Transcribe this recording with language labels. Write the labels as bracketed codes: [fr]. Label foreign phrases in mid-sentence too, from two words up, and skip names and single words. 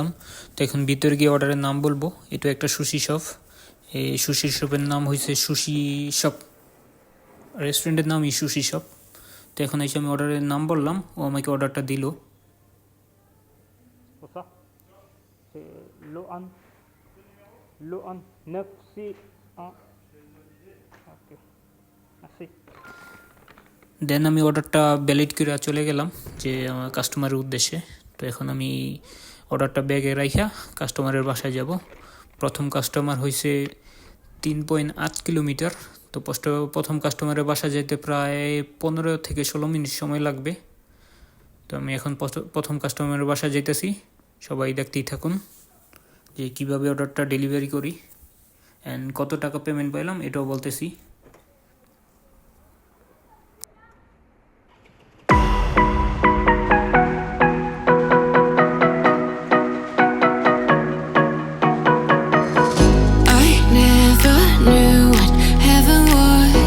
[bn] তো এখন ভিতরে গিয়ে অর্ডারের নাম বলবো। এটা একটা সুশি শপ। এই সুশি শপের নাম হয়েছে সুশি শপ, রেস্টুরেন্টের নামই সুশি শপ। তো এখন এসে আমি অর্ডারের নাম বললাম, ও আমাকে অর্ডারটা দিল। [fr] What's ça? C'est Loan. Loan 961. Ok. Merci. [bn] দেন আমি অর্ডারটা ভ্যালিড করে চলে গেলাম, যে আমার কাস্টমারের উদ্দেশ্যে। তো এখন আমি অর্ডারটা ব্যাগে রাইখা কাস্টমারের বাসায় যাব। প্রথম কাস্টমার হয়েছে 3.8 কিলোমিটার। তো প্রথম কাস্টমারের বাসায় যেতে প্রায় 15 থেকে 16 মিনিট সময় লাগবে। তো আমি এখন প্রথম কাস্টমারের বাসায় যেতেছি। সবাই দেখতেই থাকুন যে কীভাবে অর্ডারটা ডেলিভারি করি, অ্যান্ড কত টাকা পেমেন্ট পাইলাম এটাও বলতেছি। [en] I never knew what heaven was.